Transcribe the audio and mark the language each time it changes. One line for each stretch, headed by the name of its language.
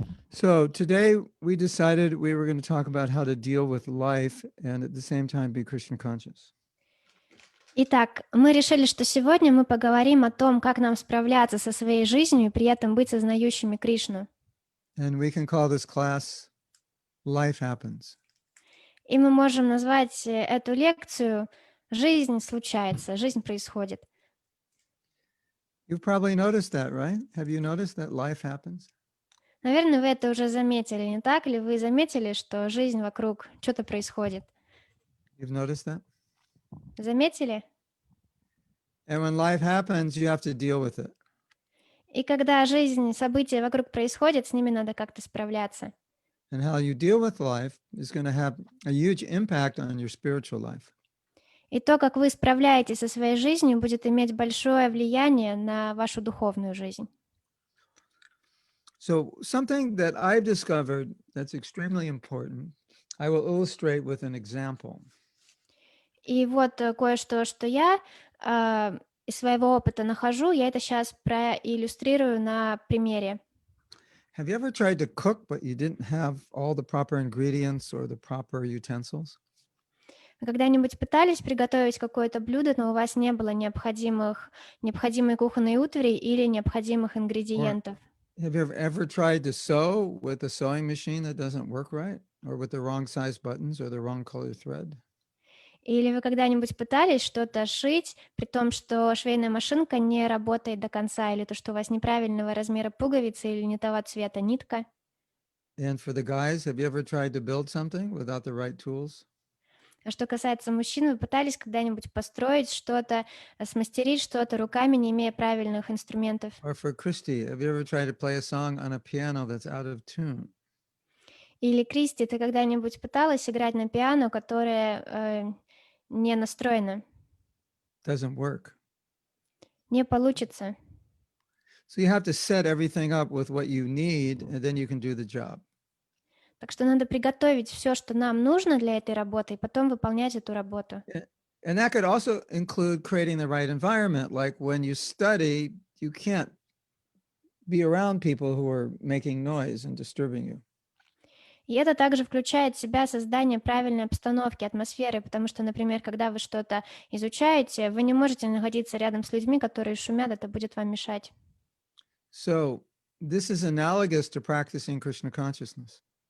English: So today we decided we were going to talk about how to deal with life and at the same time be Krishna conscious.
Russian: Итак, мы решили, что сегодня мы поговорим о том, как нам справляться со своей жизнью и при этом быть сознающими Кришну.
English: And we can call this class Life Happens.
Russian: И мы можем назвать эту лекцию «Жизнь случается», «Жизнь происходит».
English: You've probably noticed that, right? Have you noticed that life happens?
Russian: Наверное, вы это уже заметили, не так ли? Вы заметили, что жизнь вокруг, что-то происходит?
English: You've noticed that?
Russian: Заметили?
English: And when life happens, you have to deal with it.
Russian: И когда жизнь, события вокруг происходят, с ними надо как-то справляться.
English: And how you deal with life is going to have a huge impact on your spiritual life.
Russian: И то, как вы справляетесь со своей жизнью, будет иметь большое влияние на вашу духовную жизнь.
English: So something that I've discovered that's extremely important, I will illustrate with an example.
Russian: И вот кое-что, что я из своего опыта нахожу, я это сейчас проиллюстрирую на примере.
English: Have you ever tried to cook, but you didn't have all the proper ingredients or the proper utensils?
Russian: Вы когда-нибудь пытались приготовить какое-то блюдо, но у вас не было необходимой кухонной утвари или необходимых ингредиентов?
English: Have you ever tried to sew with a sewing machine that doesn't work right, or with the wrong size buttons or the wrong color thread?
Russian: Или вы когда-нибудь пытались что-то шить, при том, что швейная машинка не работает до конца, или то, что у вас неправильного размера пуговицы или не того цвета нитка?
English: And for the guys, have you ever tried to build something without the right tools?
Russian: А что касается мужчин, вы пытались когда-нибудь построить что-то, смастерить что-то руками, не имея правильных инструментов?
English: Or for Christy, have you ever tried to play a song on a piano that's out of tune?
Russian: Или, Кристи, ты когда-нибудь пыталась играть на пиано, которое не настроено?
English: Doesn't work.
Russian: Не получится.
English: So you have to set everything up with what you need, and then you can do the job.
Russian: Так что надо приготовить все, что нам нужно для этой работы, и потом выполнять эту работу.
English: And that could also include creating the right environment. Like when you study, you can't be around people who are making noise and disturbing you.
Russian: И это также включает в себя создание правильной обстановки, атмосферы, потому что, например, когда вы что-то изучаете, вы не можете находиться рядом с людьми, которые шумят, это будет вам мешать.
English: So this is analogous to practicing Krishna consciousness.